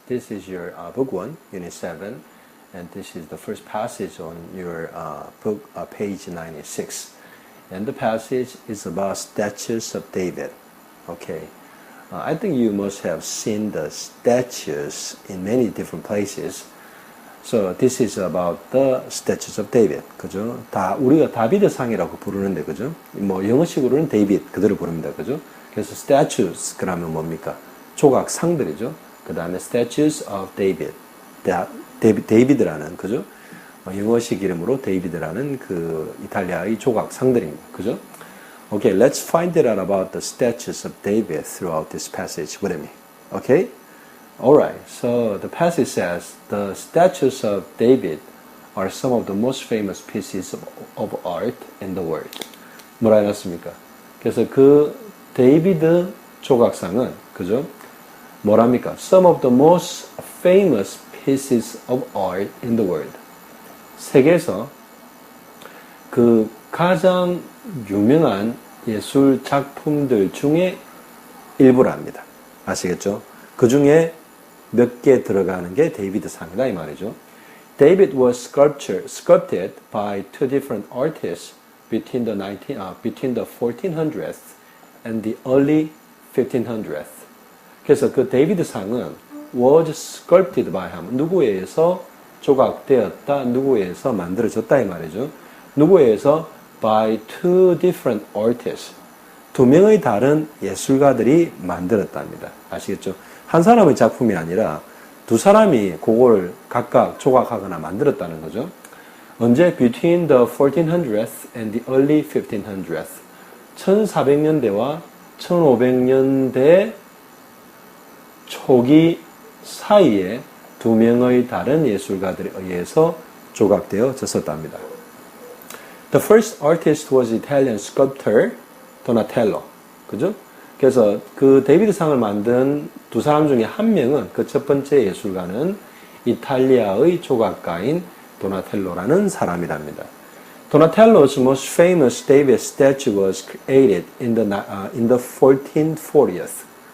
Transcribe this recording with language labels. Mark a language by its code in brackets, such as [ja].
[en] This is your book 1, unit 7, and this is the first passage on your book, page 96. And the passage is about statues of David. Okay, I think you must have seen the statues in many different places. So this is about the statues of David. [ko] 그죠? 다 우리가 다비드 상이라고 부르는데, 그죠? 뭐 영어식으로는 데이빗 그대로 부릅니다. 그죠? 그래서 statues 그러면 뭡니까? 조각상들이죠. 그 다음에 [en] statues of David. [ko] 데이비드라는, 그죠? 영어식 이름으로 데이비드라는 그 이탈리아의 조각상들입니다. 그죠? [en] Okay, let's find out about the statues of David throughout this passage with me. Okay? Alright, so the passage says, the statues of David are some of the most famous pieces of art in the world. [ko] 뭐라 해놨습니까? 그래서 그 데이비드 조각상은, 그죠? 뭐랍니까? [en] Some of the most famous pieces of art in the world. [ko] 세계에서 그 가장 유명한 예술 작품들 중에 일부랍니다. 아시겠죠? 그 중에 몇 개 들어가는 게 데이비드 상이다 이 말이죠. [en] David was sculpted by two different artists between the 1400s and the early 1500s. [ko] 그래서 그 데이비드 상은 [en] was sculpted by [ko] 하면 누구에 의해서 조각되었다, 누구에 의해서 만들어졌다 이 말이죠. 누구에 의해서 [en] by two different artists. [ko] 두 명의 다른 예술가들이 만들었답니다. 아시겠죠? 한 사람의 작품이 아니라 두 사람이 그걸 각각 조각하거나 만들었다는 거죠. 언제? [en] Between the 1400s and the early 1500s. [ko] 1400년대와 1500년대 초기 사이에 두 명의 다른 예술가들에 의해서 조각되어졌었답니다. [en] The first artist was Italian sculptor Donatello. [ko] 그죠? 그래서 그 데이비드 상을 만든 두 사람 중에 한 명은, 그 첫 번째 예술가는 이탈리아의 조각가인 도나텔로라는 사람이랍니다. [en] Donatello's most famous David statue was created in the 1440s.